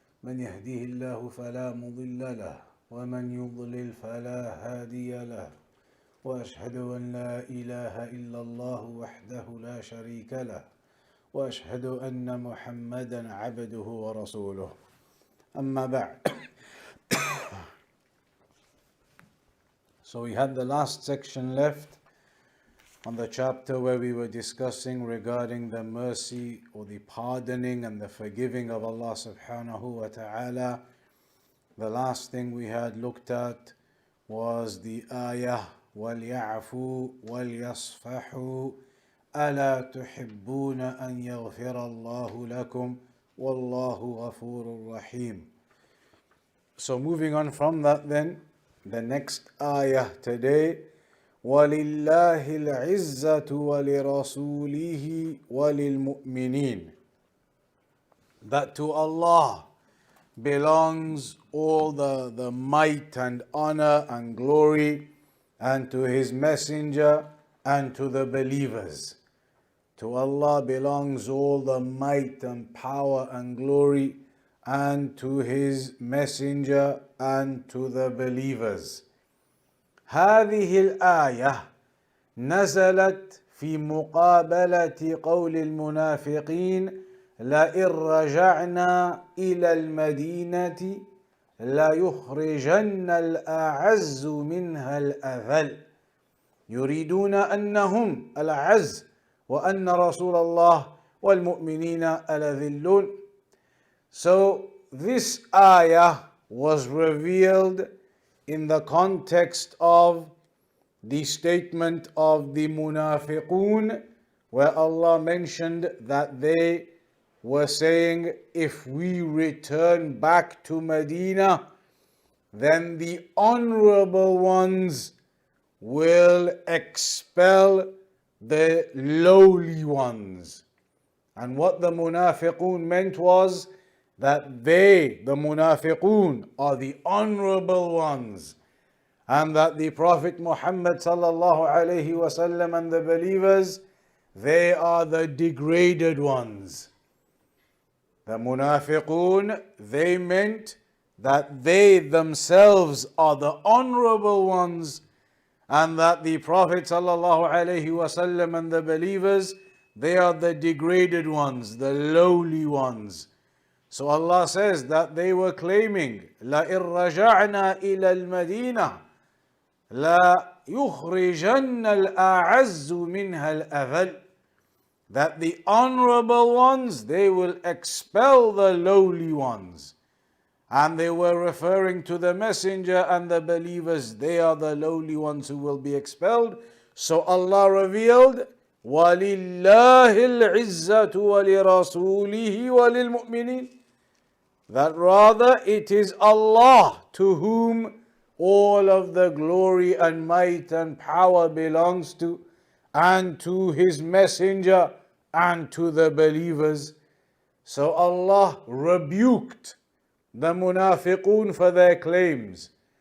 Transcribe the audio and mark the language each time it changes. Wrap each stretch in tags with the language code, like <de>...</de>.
<ar>من يهديه الله فلا مضل له ومن يضلل فلا هادي له، وأشهد أن لا إله إلا الله وحده لا شريك له، وأشهد أن محمدا عبده ورسوله. أما بعد.</ar> <en>So we had the last section left on the chapter where we were discussing regarding the mercy or the pardoning and the forgiving of Allah subhanahu wa ta'ala. The last thing we had looked at was the ayah</en> <ar>وَلْيَعْفُوا وَلْيَصْفَحُوا أَلَا تُحِبُّونَ أَنْ يَغْفِرَ اللَّهُ لَكُمْ وَاللَّهُ غَفُورٌ رَحِيمٌ.</ar> <en>So moving on from that then, the next ayah today,</en> <ar>وَلِلَّهِ الْعِزَّةُ وَلِرَسُولِهِ وَلِلْمُؤْمِنِينَ.</ar> <en>That to Allah belongs all the might and honor and glory, and to His Messenger and to the believers. To Allah belongs all the might and power and glory, and to His Messenger and to the believers.</en> <ar>هذه الآية نزلت في مقابلة قول المنافقين لئن رجعنا إلى المدينة ليخرجن الأعز منها الأذل يريدون أنهم الأعز وأن رسول الله والمؤمنين الأذلون.</ar> <en>So this ayah was revealed in the context of the statement of the munafiqun, where Allah mentioned that they were saying, if we return back to Medina, then the honorable ones will expel the lowly ones. And what the munafiqun meant was that they, the munafiqun, are the honorable ones, and that the Prophet Muhammad sallallahu alaihi wasallam and the believers, they are the degraded ones. The munafiqun, they meant that they themselves are the honorable ones, and that the Prophet sallallahu alaihi wasallam and the believers, they are the degraded ones, the lowly ones. So Allah says that they were claiming,</en> <ar>لَإِن رَجَعْنَا إِلَى الْمَدِينَةِ لَا يُخْرِجَنَّ الْأَعَزُّ مِنْهَا الْأَذَلِ.</ar> <en>That the honorable ones, they will expel the lowly ones. And they were referring to the messenger and the believers, they are the lowly ones who will be expelled. So Allah revealed,</en> <ar>وَلِلَّهِ الْعِزَّةُ وَلِرَسُولِهِ وَلِلْمُؤْمِنِينَ.</ar> <en>That rather it is Allah to whom all of the glory and might and power belongs to, and to His Messenger and to the believers. So Allah rebuked the munafiqun for their claims.</en>